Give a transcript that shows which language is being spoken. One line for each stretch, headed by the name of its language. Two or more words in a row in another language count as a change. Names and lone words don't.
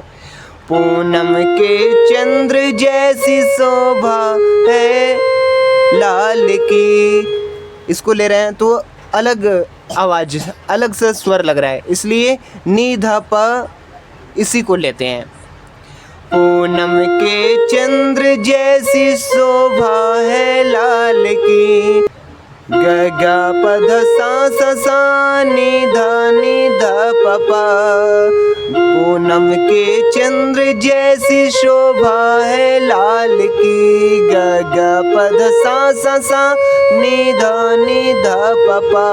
Hindi: पूनम के चंद्र जैसी शोभा है लाल की। इसको ले रहे हैं तो अलग आवाज़, अलग सा स्वर लग रहा है, इसलिए नी ध प इसी को लेते हैं। पूनम के चंद्र जैसी शोभा है लाल की। ग गा प ध सा नि ध प पा। पूनम के चंद्र जैसी शोभा है लाल की। ग गा प ध सा नि ध प पा।